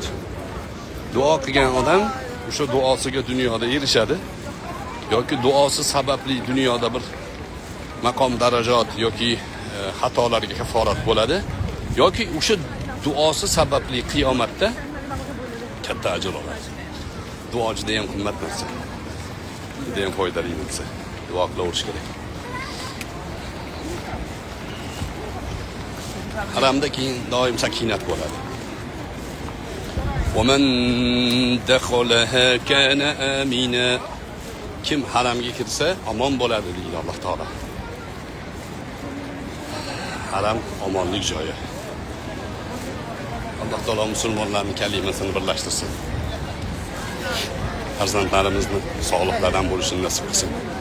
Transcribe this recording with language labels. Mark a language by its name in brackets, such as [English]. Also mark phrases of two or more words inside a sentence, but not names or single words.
[Uzbek] Duo qilgan odam o'sha duosiga dunyoda erishadi yoki duosi sababli dunyoda bir maqom darajat yoki xatolarga kaforat bo'ladi yoki o'sha duosi sababli qiyomatda katta ajr oladi. Duo juda ham qimmat narsa. Juda ham foydali narsa. Duo qilaverish kerak. Haramda keyin doim sakinat bo'ladi. [Arabic] وَمَنْ دَخَلَهَا كَانَ آمِنًا. [Uzbek] Kim haramga kirsa omon bo'ladi deydi Alloh taolo. Haram omonlik joyi. Alloh taolo musulmonlarning kalimasini birlashtirsin. Farzandlarimizni sog'liqlardan bo'lishini nasib qilsin.